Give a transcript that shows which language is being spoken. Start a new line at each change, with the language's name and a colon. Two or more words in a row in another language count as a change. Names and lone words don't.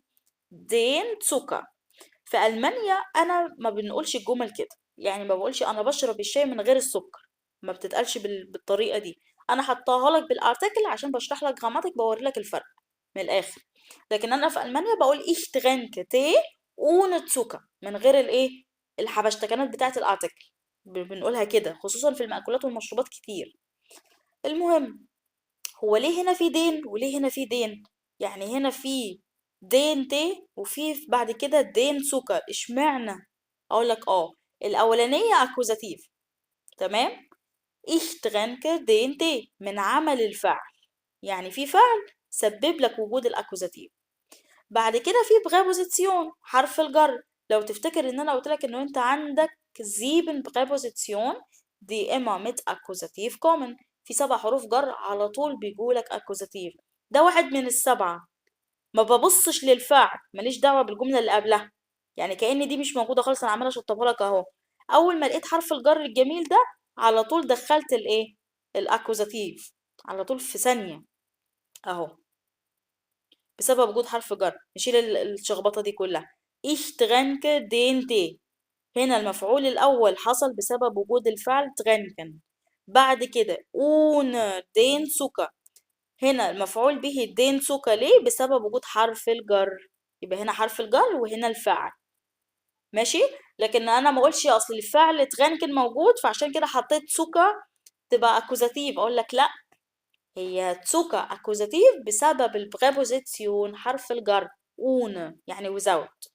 German: den Zucker.
Arabic: في ألمانيا أنا ما بنقولش الجمل كده. يعني ما بقولش أنا بشرب الشاي من غير السكر. ما بتتقالش بالطريقة دي. أنا حطاها لك بالارتكل عشان بشرح لك جراماتيك بوري لك الفرق من الآخر. لكن أنا في ألمانيا بقول
German: ich trinke Tee ohne Zucker
Arabic: من غير الإيه الحبشتكنات بتاعة الارتكل. بنقولها كده خصوصا في المأكولات والمشروبات كتير. المهم هو ليه هنا في دين وليه هنا في دين؟ يعني هنا في
German: den Tee
Arabic: وفي بعد كده دين سكر اشمعنى؟ اقول لك الاولانيه اكوزاتيف. تمام.
German: ich trinke den Tee
Arabic: من عمل الفعل. يعني في فعل سبب لك وجود الاكوزاتيف. بعد كده في بغابوزيسيون حرف الجر. لو تفتكر ان انا قلت لك انه انت عندك
German: sieben Präposition
Arabic: دي اما
German: mit Akkusativ kommen.
Arabic: في 7 حروف جر على طول بيجولك اكوزاتيف. ده واحد من ال7. ما ببصش للفعل ماليش دعوة بالجملة اللي قبلها. يعني كأن دي مش موجودة خالص انا عمالة اشطبها لك اهو. اول ما لقيت حرف الجر الجميل ده على طول دخلت الايه الاكوزاتيف على طول في ثانية اهو بسبب وجود حرف جر. نشيل الشخبطة دي كلها.
German: ich trinke den Tee.
Arabic: هنا المفعول الأول حصل بسبب وجود الفعل trinken. بعد كده
German: ohne den Zucker.
Arabic: هنا المفعول به
German: den Zucker
Arabic: ليه؟ بسبب وجود حرف الجر. يبقى هنا حرف الجر وهنا الفعل. ماشي. لكن أنا ما أقولش أصل الفعل trinken موجود فعشان كده حطيت
German: Zucker تبقى
Arabic: أكوزاتيف. أقول لك لأ. هي تسوكا اكوزاتيف بسبب البريبوزيسيون حرف الجر اون يعني without.